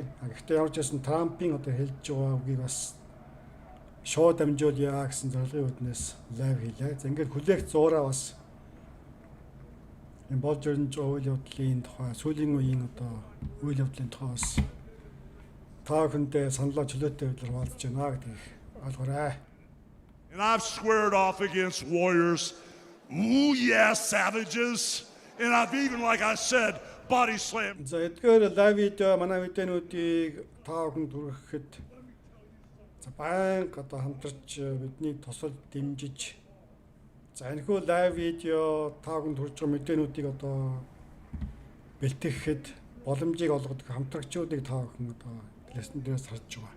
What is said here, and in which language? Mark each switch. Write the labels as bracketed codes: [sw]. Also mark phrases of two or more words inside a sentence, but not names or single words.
[mn] Гэхдээ ямар ч байсан Трампын одоо хэлж байгаа үгийг бас шууд дамжуулъя гэсэн зорилгын үднээс лайв хийлээ. За ингээд хүлээх зуураа бас энэ болж ирж байгаа үйл явдлын тухай, сүүлийн үеийн одоо үйл явдлын тухай бас та бүхэндээ саналаа чөлөөтэй байдлаар хуваалцаж байна гэдгийг ойлгоорой. [en] And I've squared off against warriors. Ooh, yeah, savages. And I've even, like I said, body slam. [mn] За эдгээр лайв видео манай видеонуудыг та бүхэнд хүргэхэд за байнга одоо хамтарч бидний тусал дэмжиж за энэхүү лайв видео та бүхэнд хүрж байгаа мэдээнүүдийг одоо бэлтгэхэд боломжийг олгодог хамтрагчдыг та бүхэн одоо телевизэн дээрээс харж байгаа.